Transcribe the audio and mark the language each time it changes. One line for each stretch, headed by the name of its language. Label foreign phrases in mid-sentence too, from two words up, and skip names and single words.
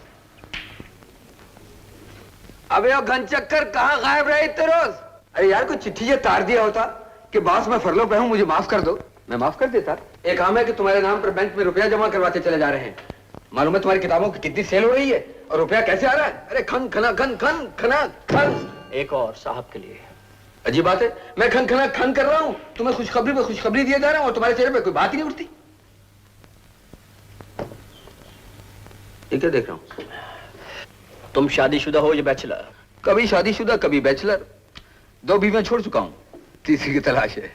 Hindi: अबे वो घनचक्कर कहाँ गायब रहे इतने रोज? अरे यार कोई चिट्ठी ये तार दिया होता कि बॉस मैं फरलो पे हूँ, मुझे माफ कर दो, मैं माफ कर देता। एक काम है कि तुम्हारे नाम पर बैंक में रुपया जमा करवाते चले जा रहे हैं। मालूम है तुम्हारी किताबों की कितनी सेल हो रही है और रुपया कैसे आ रहा है? अरे खन खना खन खन खना खन। एक और साहब के लिए। अजीब बात है, मैं खन खना खन कर रहा हूँ, तुम्हें खुशखबरी पे खुशखबरी दिया जा रहा हूँ और तुम्हारे चेहरे पे कोई बात ही नहीं उठती। ये क्या देख रहा हूँ? तुम शादीशुदा हो या बैचलर? कभी शादीशुदा कभी बैचलर, 2 बीवियां छोड़ चुका हूँ, तीसरी की तलाश है।